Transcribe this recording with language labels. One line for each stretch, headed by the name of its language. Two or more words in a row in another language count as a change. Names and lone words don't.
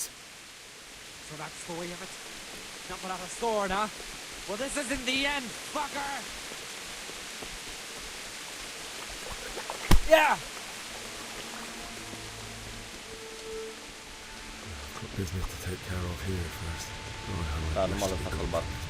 English: So that's the way of it? Not without a sword, huh? Well, this isn't the end, fucker! Yeah! I've got business to take care of here first.
Romanian: Da, nu m-a lăsat să-l bat.